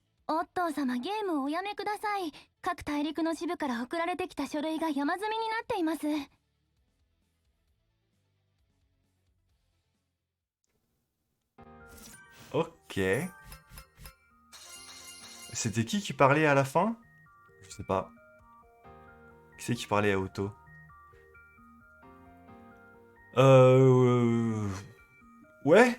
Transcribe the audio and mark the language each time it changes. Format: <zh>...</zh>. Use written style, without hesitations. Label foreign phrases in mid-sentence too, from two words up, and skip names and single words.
<ja>おっとう様、ゲームをおやめください。各大陸の支部から送られてきた書類が山積みになっています。</ja> <fr>Ok. C'était qui parlait à la fin? Je sais pas. Qui c'est qui parlait à Otto? Ouais?</fr>